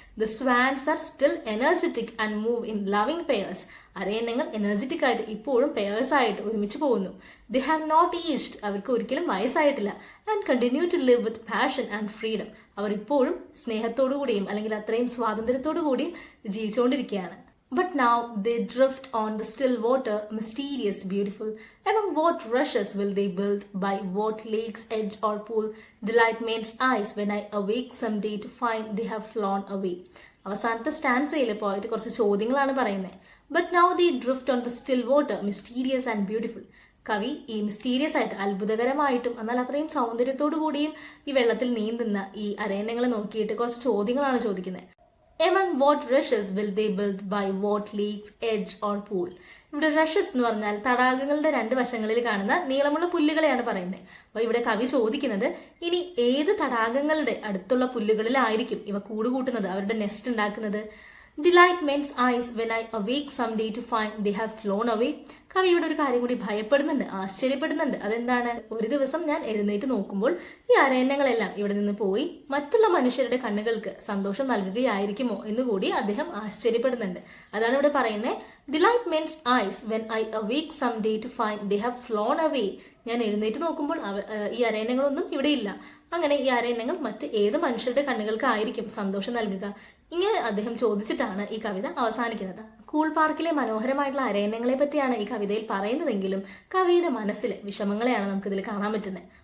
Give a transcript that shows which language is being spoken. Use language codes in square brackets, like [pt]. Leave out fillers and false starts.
[en] The swans are still energetic and move in loving pairs. [ml] അരയന്നങ്ങൾ energetic ആയിട്ട് ഇപ്പോഴും pairs ആയിട്ട് ഒരുമിച്ച് പോകുന്നു. [en] They have not aged. [ml] അവർക്ക് ഒരിക്കലും വയസ്സായിട്ടില്ല. [en] And continue to live with passion and freedom. [ml] അവർ ഇപ്പോഴും സ്നേഹത്തോടു കൂടിയും അല്ലെങ്കിൽ അത്രയും സ്വാതന്ത്ര്യത്തോടു കൂടിയും ജീവിച്ചുകൊണ്ടിരിക്കുകയാണ്. [en] But now they drift on the still water, mysterious, beautiful. Among what rushes will they build? By what lake's edge or pool? Delight men's eyes when I awake someday to find they have flown away. [ml] അവസാനത്തെ സ്റ്റാൻസയിൽ പോയിട്ട് കുറച്ച് ചോദ്യങ്ങളാണ് പറയുന്നത്. [en] But now they drift on the still water, mysterious and beautiful. [ml] കവി ഈ mysterious ആയിട്ട്, അത്ഭുതകരമായിട്ടും എന്നാൽ അത്രയും സൗന്ദര്യത്തോടു കൂടിയും ഈ വെള്ളത്തിൽ നീന്തുന്ന ഈ അരയന്നങ്ങളെ നോക്കിയിട്ട് കുറച്ച് ചോദ്യങ്ങളാണ് ചോദിക്കുന്നത്. [en] Among what rushes will they build? By what lake's edge or pool? [ml] ഇവിടെ റഷസ് എന്ന് പറഞ്ഞാൽ തടാകങ്ങളുടെ രണ്ട് വശങ്ങളിൽ കാണുന്ന നീളമുള്ള പുല്ലുകളെയാണ് പറയുന്നത്. അപ്പോൾ ഇവിടെ കവി ചോദിക്കുന്നത്, ഇനി ഏത് തടാകങ്ങളുടെ അടുത്തുള്ള പുല്ലുകളിലായിരിക്കും ഇവ കൂടുകൂട്ടുന്നത്, അവരുടെ നെസ്റ്റ് ഉണ്ടാക്കുന്നത്? [en] Delight men's eyes when I awake someday to find they have flown away. [ml] കവി ഇവിടെ ഒരു കാര്യം കൂടി ഭയപ്പെടുന്നുണ്ട്, ആശ്ചര്യപ്പെടുന്നുണ്ട്. അതെന്താണ്? ഒരു ദിവസം ഞാൻ എഴുന്നേറ്റ് നോക്കുമ്പോൾ ഈ അരയന്നങ്ങളെല്ലാം ഇവിടെ നിന്ന് പോയി മറ്റുള്ള മനുഷ്യരുടെ കണ്ണുകൾക്ക് സന്തോഷം നൽകുകയായിരിക്കുമോ എന്നുകൂടി അദ്ദേഹം ആശ്ചര്യപ്പെടുന്നുണ്ട്. അതാണ് ഇവിടെ പറയുന്നത്. [en] Delight men's eyes when I awake someday to find they have flown away. [ml] ഞാൻ എഴുന്നേറ്റ് നോക്കുമ്പോൾ ഈ അരയന്നങ്ങളൊന്നും ഇവിടെ ഇല്ല. അങ്ങനെ ഈ അരയന്നങ്ങൾ മറ്റ് ഏത് മനുഷ്യരുടെ കണ്ണുകൾക്കായിരിക്കും സന്തോഷം നൽകുക? ഇങ്ങനെ അദ്ദേഹം ചോദിച്ചിട്ടാണ് ഈ കവിത അവസാനിക്കുന്നത്. കൂൾ പാർക്കിലെ മനോഹരമായിട്ടുള്ള അരയന്നങ്ങളെ പറ്റിയാണ് ഈ കവിതയിൽ പറയുന്നതെങ്കിലും കവിയുടെ മനസ്സിലെ വിഷമങ്ങളെയാണ് നമുക്കിതിൽ കാണാൻ പറ്റുന്നത്.